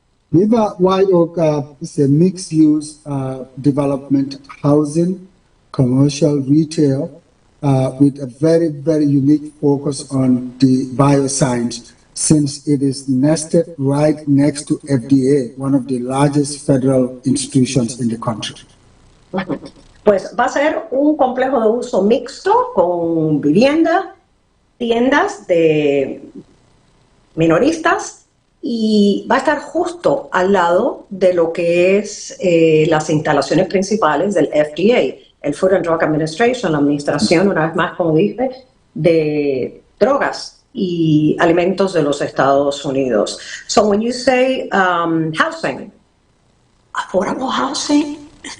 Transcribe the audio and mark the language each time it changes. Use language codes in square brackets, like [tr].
[en] Viva White Oak is a mixed-use development, housing, commercial, retail, with a very, very unique focus on the bioscience, since it is nested right next to FDA, one of the largest federal institutions in the country. [es] Pues va a ser un complejo de uso mixto con vivienda, tiendas de minoristas, y va a estar justo al lado de lo que es las instalaciones principales del FDA, el Food and Drug Administration, la administración, una vez más, como dije, de drogas y alimentos de los Estados Unidos. [en] So when you say housing, affordable housing?